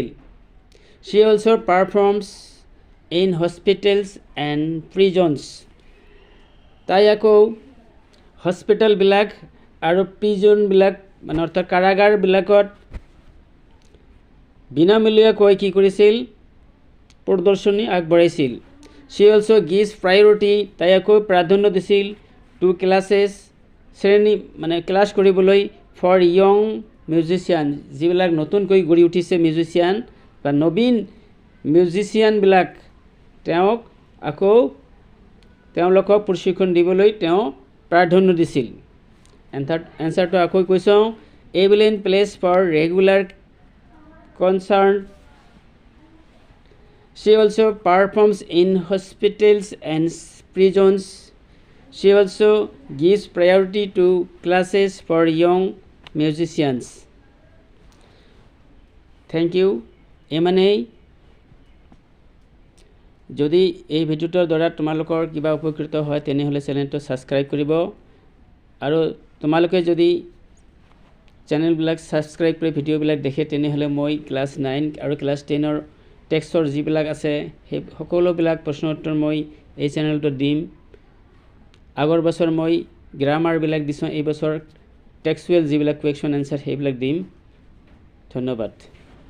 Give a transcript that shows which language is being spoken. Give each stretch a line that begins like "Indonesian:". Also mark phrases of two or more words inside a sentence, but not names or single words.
English: She also performs in hospitals and prisons.
Assamese: তাই আকৌ হস্পিটেল বিলাক আৰু প্ৰিজন বিলাক মানে অৰ্থাৎ কাৰাগাৰ বিলাকত বিনামূলীয়াকৈ কি কৰিছিল প্ৰদৰ্শনী আগবঢ়াইছিল
English: she also gives
Assamese: priority তাই আকৌ প্ৰাধান্য দিছিল
English: to classes
Assamese: শ্ৰেণী মানে ক্লাছ কৰিবলৈ
English: for young musician
Assamese: যিবিলাক নতুনকৈ গঢ়ি উঠিছে মিউজিচিয়ান বা নবীন মিউজিচিয়ান বিলাক তেওঁক আকৌ তেওঁলোকক প্ৰশিক্ষণ দিবলৈ তেওঁ প্ৰাধান্য দিছিল এনচাৰটো আকৌ কৈছোঁ
English: available place for regular concern she also performs in hospitals and prisons she also gives priority to classes for young musicians thank you এমানেই
Assamese: যদি এই ভিডিওটোৰ দ্বাৰা তোমালোকৰ কিবা উপকৃত হয় তেনেহলে চেনেলটো সাবস্ক্ৰাইব কৰিব আৰু তোমালোকে যদি চেনেলবিলাক সাবস্ক্ৰাইব কৰি ভিডিওবিলাক দেখে তেনেহলে মই ক্লাস 9 আৰু ক্লাস 10 ৰ টেক্সটৰ যিবিলাক আছে সেই সকলোবিলাক প্ৰশ্ন উত্তৰ মই এই চেনেলটো দিম আগৰ বছৰ মই গ্ৰামাৰবিলাক দিছোঁ এই বছৰ টেক্সচুৱেল যিবিলাক
English: question answer
Assamese: সেইবিলাক দিম ধন্যবাদ